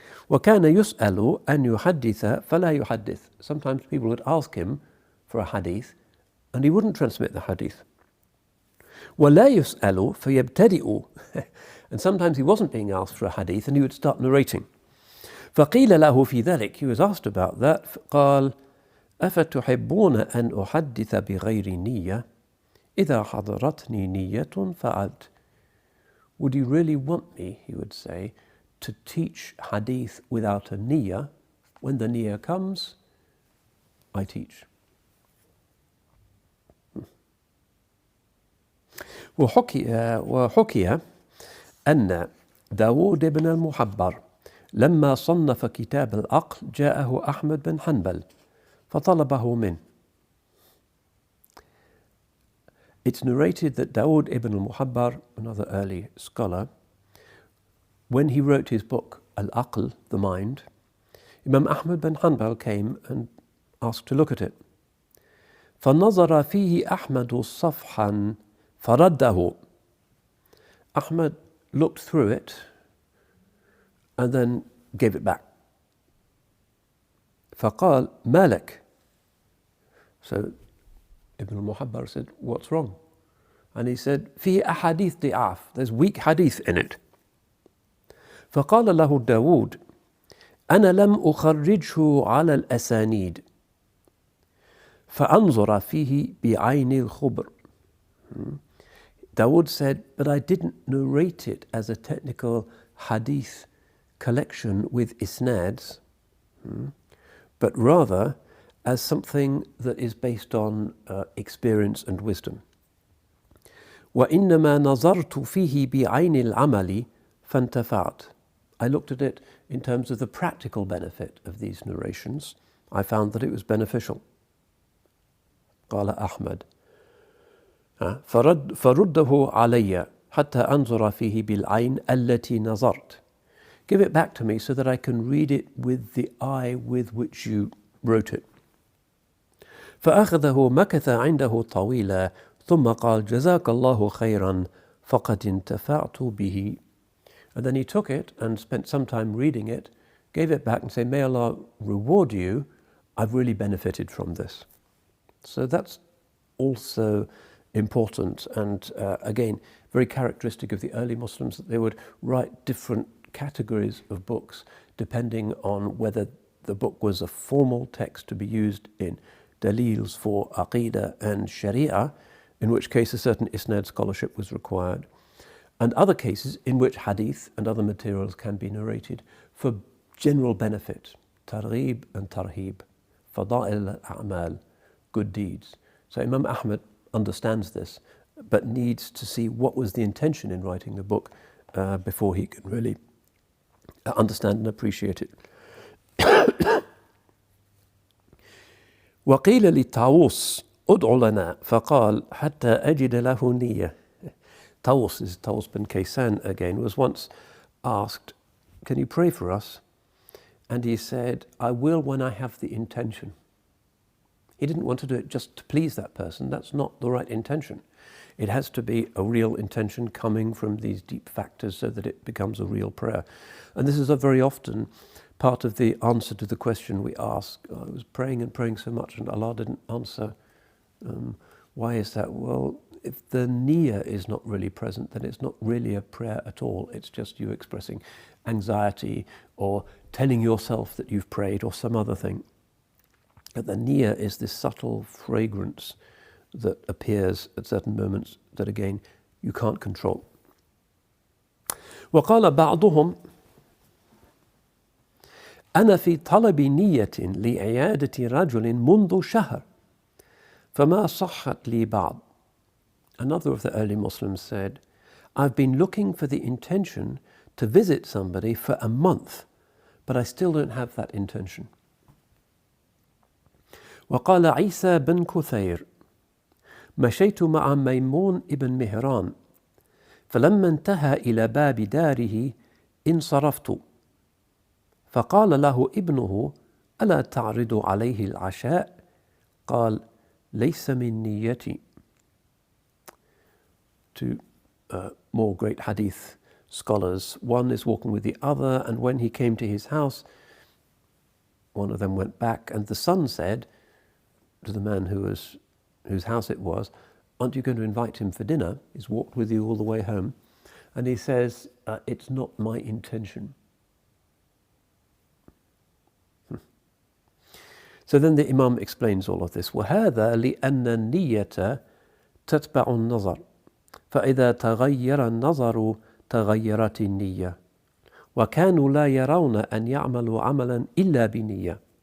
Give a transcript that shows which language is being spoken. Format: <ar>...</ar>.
<ar>وَكَانَ يُسْأَلُ أَنْ يُحَدِّثَ فَلَا يُحَدِّث.</ar> <en>Sometimes people would ask him for a hadith, and he wouldn't transmit the hadith.</en> <ar>وَلَا يُسْأَلُ فَيَبْتَدِئُ.</ar> <en>And sometimes he wasn't being asked for a hadith, and he would start narrating.</en> <ar>فَقِيلَ لَهُ فِي ذَلِكَ.</ar> <en>He was asked about that.</en> <ar>قال أَفَتُحِبُّونَ أَنْ أُحَدِّثَ بِغَيْرِ نِيَّةٍ إِذَا حَضَرَتْنِي نِيَّةٌ فَعَلْتُ.</ar> <en>Would you really want me, he would say, to teach hadith without a niyyah? When the niyyah comes, I teach.</en> <ar>وحكي أن داود بن المحبر لما صنف كتاب العقل جاءه أحمد بن حنبل فطلبه منه.</ar> <en>It's narrated that Dawood ibn al-Muhabbar, another early scholar, when he wrote his book Al-Aql, the mind, Imam Ahmad bin Hanbal came and asked to look at it.</en> <ar>فَنَظَرَ فِيهِ أَحْمَدُ صَفْحًا فَرَدَّهُ.</ar> <en>Ahmad looked through it and then gave it back.</en> <ar>فَقَالْ مَالَكَ.</ar> <en>So Ibn al-Muhabbar said, what's wrong? And he said,</en> <ar>فِي أَحَادِيث ضِعَافٍ.</ar> <en>There's weak hadith in it.</en> <ar>فقال له داود أنا لم أخرجه على الأسانيد فأنظر فيه بعين الخبر.</ar> <en>Dawood said, but I didn't narrate it as a technical hadith collection with isnads, but rather as something that is based on experience and wisdom.</en> <ar>وإنما نظرت فيه بعين العمل فانتفعت.</ar> <en>I looked at it in terms of the practical benefit of these narrations. I found that it was beneficial.</en> <ar>قال أحمد فرده علي حتى أنظر فيه بالعين التي نظرت.</ar> <en>Give it back to me so that I can read it with the eye with which you wrote it.</en> <ar>فأخذه مكث عنده طويلا ثم قال جزاك الله خيرا فقد انتفعت به.</ar> <en>And then he took it and spent some time reading it, gave it back and said, may Allah reward you, I've really benefited from this. So that's also important, and again, very characteristic of the early Muslims, that they would write different categories of books depending on whether the book was a formal text to be used in dalils for aqidah and sharia, in which case a certain isnad scholarship was required, and other cases in which hadith and other materials can be narrated for general benefit, targhib and tarhib, fada'il al-a'mal, good deeds. So Imam Ahmad understands this, but needs to see what was the intention in writing the book before he can really understand and appreciate it.</en> <ar>وقيل للطاووس ادع لنا فقال حتى أجد له نية.</ar> <en>Taus bin Kaysan again was once asked, can you pray for us? And he said, I will when I have the intention. He didn't want to do it just to please that person. That's not the right intention. It has to be a real intention coming from these deep factors so that it becomes a real prayer. And this is a very often part of the answer to the question we ask. I was praying and praying so much and Allah didn't answer. Why is that? Well, if the niyyah is not really present, then it's not really a prayer at all. It's just you expressing anxiety or telling yourself that you've prayed or some other thing. But the niyyah is this subtle fragrance that appears at certain moments that again you can't control.</en> <ar>وقال بعضهم أنا في طلب نية لعيادة رجل منذ شهر فما صحت لي بعد.</ar> <en>Another of the early Muslims said, I've been looking for the intention to visit somebody for a month, but I still don't have that intention.</en> <ar>وقال عيسى بن كثير مشيت مع ميمون ابن مهران فلما انتهى إلى باب داره انصرفت فقال له ابنه ألا تعرض عليه العشاء؟ قال ليس من نيتي.</ar> <en>Two more great hadith scholars. One is walking with the other, and when he came to his house, one of them went back, and the son said to the man whose house it was, aren't you going to invite him for dinner? He's walked with you all the way home. And he says, it's not my intention. So then the Imam explains all of this.</en> <ar>وَهَذَا لِأَنَّ النِّيَّةَ تَتْبَعُ النَّظَرَ فإذا تغير النظر تغيرت النية وكانوا لا يرون أن يعملوا عملا إلا بنية.</ar>